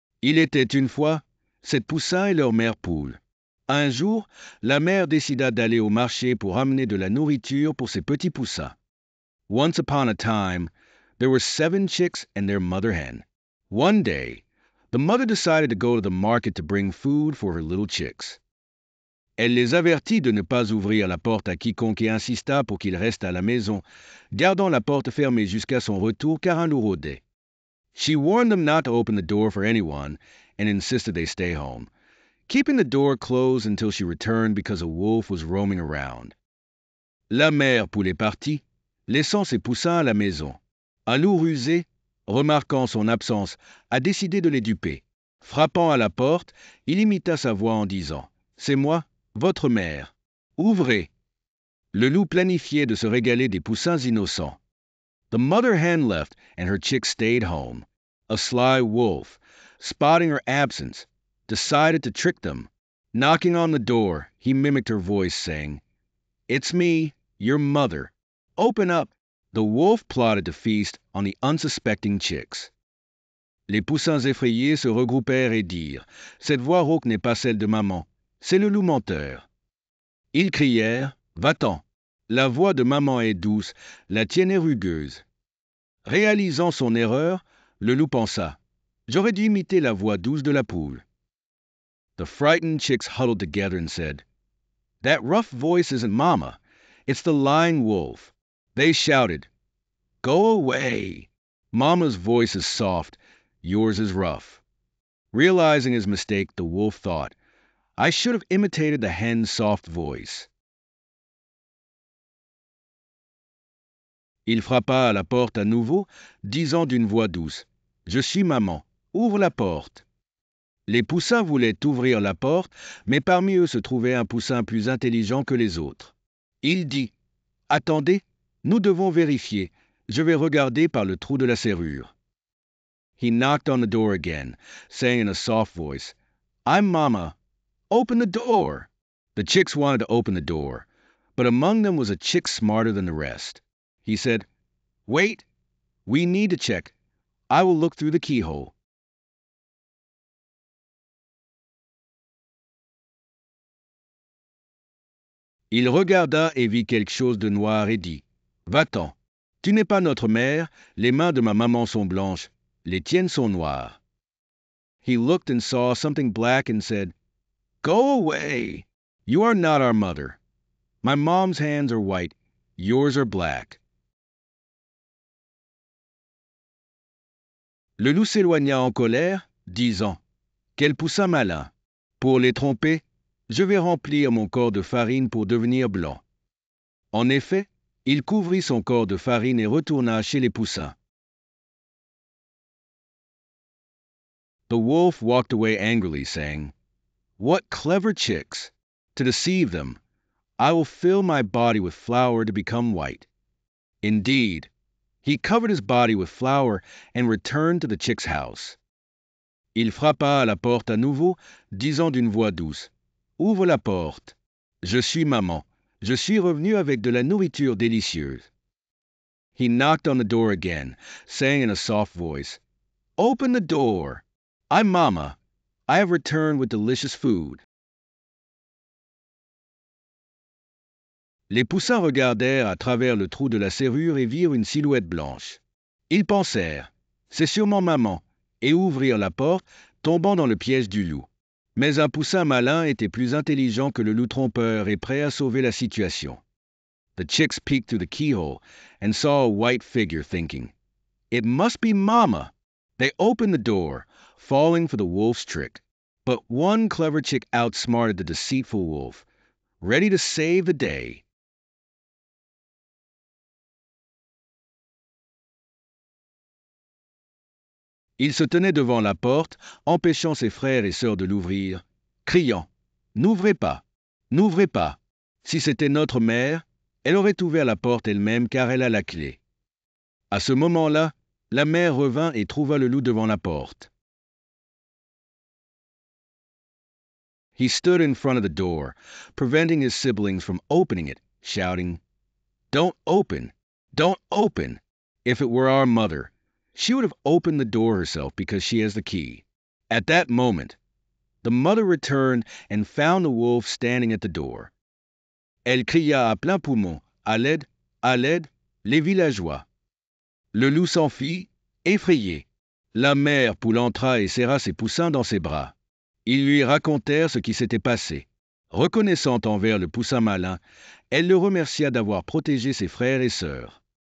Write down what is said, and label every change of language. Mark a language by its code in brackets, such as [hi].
[fr] Il était une fois 7 poussins et leur mère poule. Un jour, la mère décida d'aller au marché pour amener de la nourriture pour ses petits poussins. [en] Once upon a time, there were 7 chicks and their mother hen. One day, the mother decided to go to the market to bring food for her little chicks. [fr] Elle les avertit de ne pas ouvrir la porte à quiconque et insista pour qu'ils restent à la maison, gardant la porte fermée jusqu'à son retour car un loup rôdait. [en] She warned them not to open the door for anyone and insisted they stay home, keeping the door closed until she returned because a wolf was roaming around. [fr] La mère poule est partie, laissant ses poussins à la maison. Un loup rusé, remarquant son absence, a décidé de les duper. Frappant à la porte, il imita sa voix en disant « C'est moi, votre mère. Ouvrez !» Le loup planifiait de se régaler des poussins innocents. [en] The mother hen left and her chicks stayed home. A sly wolf, spotting her absence, decided to trick them. Knocking on the door, he mimicked her voice, saying, "It's me, your mother. Open up." The wolf plotted to feast on the unsuspecting chicks. [fr] Les poussins effrayés se regroupèrent et dirent, cette voix rauque n'est pas celle de maman, c'est le loup menteur. Ils crièrent, va-t'en. La voix de maman est douce, la tienne est rugueuse. Réalisant son erreur, le loup pensa, j'aurais dû imiter la voix douce de la poule. [en] The frightened chicks huddled together and said, that rough voice isn't Mama, it's the lying wolf. They shouted, go away. Mama's voice is soft, yours is rough. Realizing his mistake, the wolf thought, I should have imitated the hen's soft voice. [fr] Il frappa à la porte à nouveau, disant d'une voix douce, je suis maman, ouvre la porte. Les poussins voulaient ouvrir la porte, mais parmi eux se trouvait un poussin plus intelligent que les autres. Il dit, attendez, nous devons vérifier, je vais regarder par le trou de la serrure. [en] He knocked on the door again, saying in a soft voice, I'm Mama. Open the door. The chicks wanted to open the door, but among them was a chick smarter than the rest. He said, wait, we need to check. I will look through the keyhole. [fr] Il regarda et vit quelque chose de noir et dit, va-t'en, tu n'es pas notre mère, les mains de ma maman sont blanches, les tiennes sont noires. [en] He looked and saw something black and said, go away, you are not our mother. My mom's hands are white, yours are black. [fr] Le loup s'éloigna en colère, disant, quel poussin malin. Pour les tromper, je vais remplir mon corps de farine pour devenir blanc. En effet, il couvrit son corps de farine et retourna chez les poussins. [en] The wolf walked away angrily, saying, what clever chicks! To deceive them, I will fill my body with flour to become white. Indeed, he covered his body with flour and returned to the chick's house. [fr] Il frappa à la porte à nouveau, disant d'une voix douce, ouvre la porte. Je suis maman. Je suis revenu avec de la nourriture délicieuse. [en] He knocked on the door again, saying in a soft voice, open the door. I'm Mama. I have returned with delicious food. [fr] Les poussins regardèrent à travers le trou de la serrure et virent une silhouette blanche. Ils pensèrent, c'est sûrement maman, et ouvrirent la porte, tombant dans le piège du loup. Mais un poussin malin était plus intelligent que le loup trompeur et prêt à sauver la situation. [en] The chicks peeked through the keyhole and saw a white figure, thinking, it must be Mama. They opened the door, falling for the wolf's trick. But one clever chick outsmarted the deceitful wolf, ready to save the day. [fr] Il se tenait devant la porte, empêchant ses frères et sœurs de l'ouvrir, criant « N'ouvrez pas, n'ouvrez pas. Si c'était notre mère, elle aurait ouvert la porte elle-même car elle a la clé. » À ce moment-là, la mère revint et trouva le loup devant la porte. [en] He stood in front of the door, preventing his siblings from opening it, shouting, Don't open! Don't open! If it were our mother, she would have opened the door herself because she has the key. At that moment, the mother returned and found the wolf standing at the door. [fr] Elle cria à plein poumon, à l'aide, les villageois. Le loup s'enfuit, effrayé. La mère poule entra et serra ses poussins dans ses bras. Ils lui racontèrent ce qui s'était passé. Reconnaissante envers le poussin malin, elle le remercia d'avoir protégé ses frères et sœurs.